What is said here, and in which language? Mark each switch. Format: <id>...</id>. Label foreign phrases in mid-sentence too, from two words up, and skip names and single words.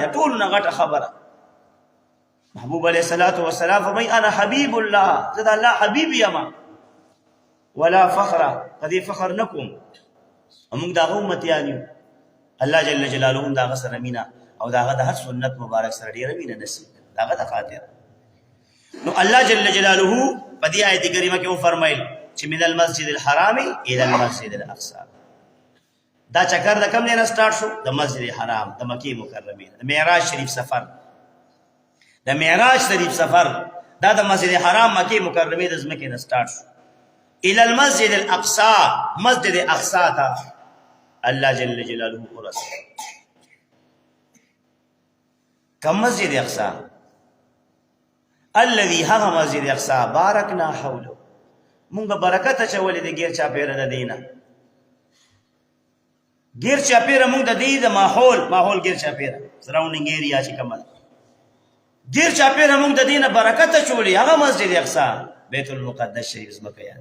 <ps>ټول نه غټه خبره محبوب</ps> <ar>علیہ الصلوۃ والسلام</ar> <ps>فرمای</ps> <ar>انا حبیب الله،</ar> <ps>زه د الله حبیب یم</ps> <ar>ولا فخر،</ar> <ps>قدی فخر نکوم. موږ دغه امتیان یو.</ps> <ar>الله جل جلاله</ar> <ps>دغه سره مینا او دغه د هر سنت مبارک سره ډیره مینا نصیب دغه د خاطر. نو</ps> <ar>الله جل جلاله</ar> <ps>په دې آیت کریمه کې فرمایل چې</ps> <ar>من المسجد الحرام الى المسجد الاقصى،</ar> <ps>دا چکر د کوم نه سٹارټ شو؟ د مسجد حرام د مکی مکرمه د معراج شریف سفر، د معراج شریف سفر دا د مسجد حرام مکی مکرمه د زمکه نه سٹارټ شو</ps> <ar>الى المسجد الاقصى،</ar> <ps>مسجد اقصى تا</ps> <ar>الله جل جلاله</ar> <ps>ورسول کم مسجد اقصى الذي هغه مسجد اقصى</ps> <ar>بارکنا حوله،</ar> <ps>مونږ برکت اچولې د غیر چا پیره د دینه، غیر چا پیره مونږ د دې د ماحول غیر چا پیره</ps> <en>surrounding area</en> <ps>چې کومه غیر چا پیره مونږ د دینه برکت اچولې هغه مسجد اقصى بیت المقدس شریف زمکه یاد.</ps>